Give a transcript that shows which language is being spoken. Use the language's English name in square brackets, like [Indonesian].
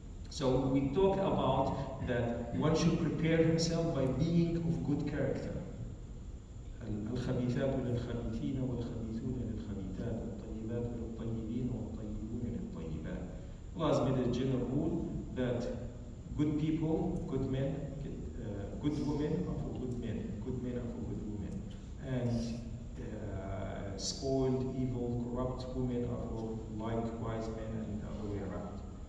[English] So we talk about that one should prepare himself by being of good character. [Arabic] الخبيثات للخبيثين والخبيثون للخبيثات والطيبات للطيبين والطيبون للطيبات. [English] Allah has made a general rule that good people, good men, good women are for good men, good men are for good women, and spoiled, evil, corrupt women are for likewise men, and the other way around.